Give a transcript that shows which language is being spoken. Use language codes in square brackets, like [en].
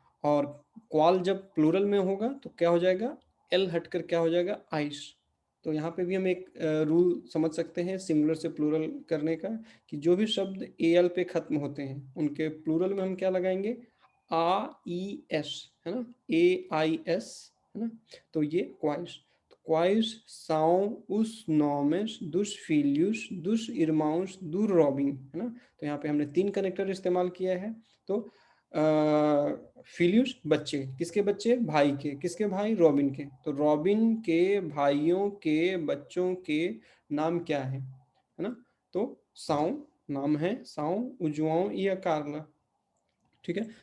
[hi] और क्वाल जब प्लूरल में होगा तो क्या हो जाएगा, एल हटकर क्या हो जाएगा, आइस। तो यहाँ पे भी हम एक रूल समझ सकते हैं सिंगुलर से प्लूरल करने का, कि जो भी शब्द ए एल पे खत्म होते हैं उनके प्लूरल में हम क्या लगाएंगे, आ ई एस, है ना, ए आई एस, है ना। तो ये क्वाइस, तो क्वाइस [pt] são os nomes dos filhos dos irmãos do Robin, [hi] है ना। तो यहाँ पे हमने 3 कनेक्टर इस्तेमाल किया है। तो फिलियस बच्चे, किसके बच्चे, भाई के, किसके भाई, रॉबिन के। तो रॉबिन के भाइयों के बच्चों के नाम क्या है ना। तो साउ नाम है, साउ, उजुआओ या कार्ला, ठीक है।